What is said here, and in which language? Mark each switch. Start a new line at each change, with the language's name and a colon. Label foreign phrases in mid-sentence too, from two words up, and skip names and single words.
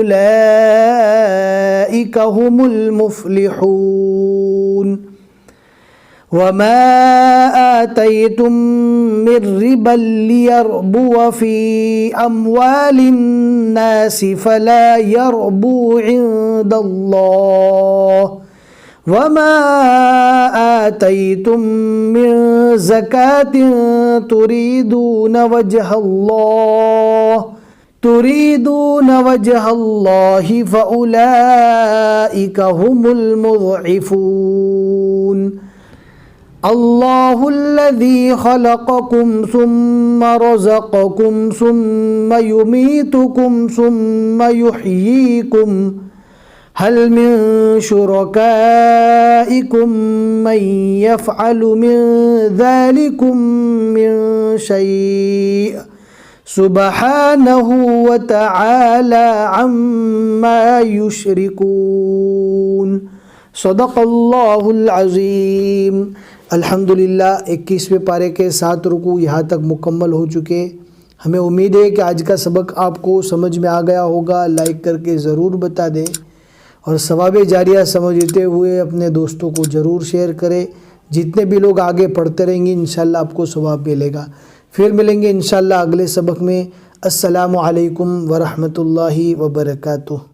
Arabic: أولئك هم المفلحون وما آتيتم من ربا ليربو في أموال الناس فلا يربو عند الله وما آتيتم من زكاة تريدون وجه الله فأولئك هم المضعفون الله الذي خلقكم ثم رزقكم ثم يميتكم ثم يحييكم هل من شركائكم من يفعل من ذلكم من شيء سبحانه وتعالى عما يشركون. صدق الله العظيم.
Hindi: अल्हम्दुलिल्लाह 21वें पारे के 7 रुकू यहाँ तक मुकम्मल हो चुके। हमें उम्मीद है कि आज का सबक आपको समझ में आ गया होगा। लाइक करके ज़रूर बता दें और सवाब जारिया समझते हुए अपने दोस्तों को ज़रूर शेयर करें। जितने भी लोग आगे पढ़ते रहेंगे इंशाल्लाह आपको सवाब मिलेगा। फिर मिलेंगे इंशाल्लाह अगले सबक में।
Arabic: السلام عليكم ورحمة الله وبركاته.